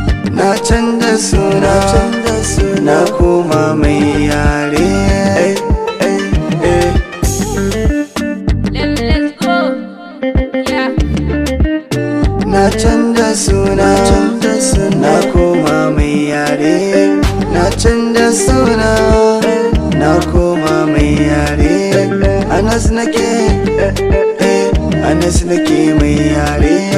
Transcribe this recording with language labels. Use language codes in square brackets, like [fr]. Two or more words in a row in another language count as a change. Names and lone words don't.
[ha] Na canza suna, na koma mai yare. [en] Eh, eh, eh. Let, let's go. Yeah. [ha] Na canza suna, na koma mai yare. Na canza suna, na koma mai yare. Anas nake, eh, Anas nake mai yare.